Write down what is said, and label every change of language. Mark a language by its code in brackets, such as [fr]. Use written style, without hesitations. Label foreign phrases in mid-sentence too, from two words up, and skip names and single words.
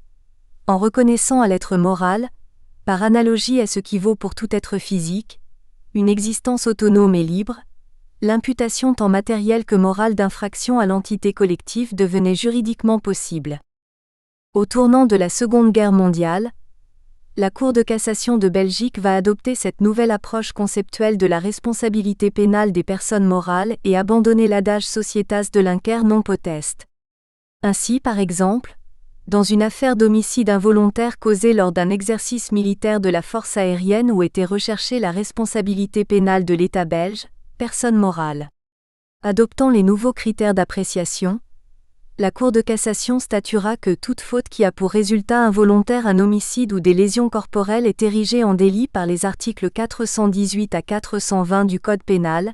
[fr] En reconnaissant à l'être moral, par analogie à ce qui vaut pour tout être physique, une existence autonome et libre, l'imputation tant matérielle que morale d'infraction à l'entité collective devenait juridiquement possible. Au tournant de la Seconde Guerre mondiale, la Cour de cassation de Belgique va adopter cette nouvelle approche conceptuelle de la responsabilité pénale des personnes morales et abandonner l'adage [la] societas delinquere non potest. [fr] Ainsi, par exemple, dans une affaire d'homicide involontaire causé lors d'un exercice militaire de la force aérienne où était recherchée la responsabilité pénale de l'État belge, personne morale. Adoptant les nouveaux critères d'appréciation, la Cour de cassation statuera que toute faute qui a pour résultat involontaire un homicide ou des lésions corporelles est érigée en délit par les articles 418 à 420 du Code pénal.